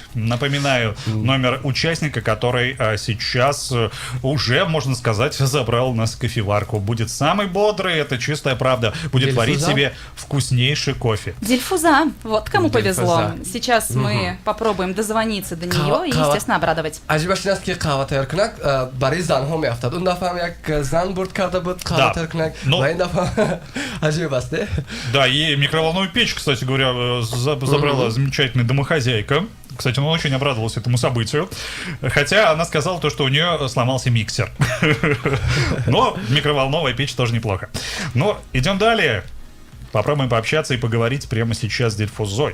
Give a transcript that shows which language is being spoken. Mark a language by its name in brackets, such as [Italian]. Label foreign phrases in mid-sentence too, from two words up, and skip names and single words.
[Russian] Напоминаю, номер участника, который сейчас уже, можно сказать, забрал у нас кофеварку. Будет самый бодрый, это чистая правда. Будет варить себе вкуснейший кофе. Дильфуза. Вот кому повезло. Дильфуза. Сейчас мы попробуем дозвониться до нее и, естественно, обрадовать. [Tajik] аҷибаш ин аст ки қаҳва тайёр кунак барои занҳо меафтад. Он дафъа ҳам як зан бурд карда буд қаҳва тайёр кунак ва ин дафъа аҷиб аст, [Russian] не? Да, и микроволновую печь, кстати говоря, забрала замечательная домохозяйка. Кстати, он очень обрадовался этому событию. Хотя она сказала то, что у нее сломался миксер. Но микроволновая печь тоже неплохо. Но идем далее. Попробуем пообщаться и поговорить прямо сейчас с Дильфузой.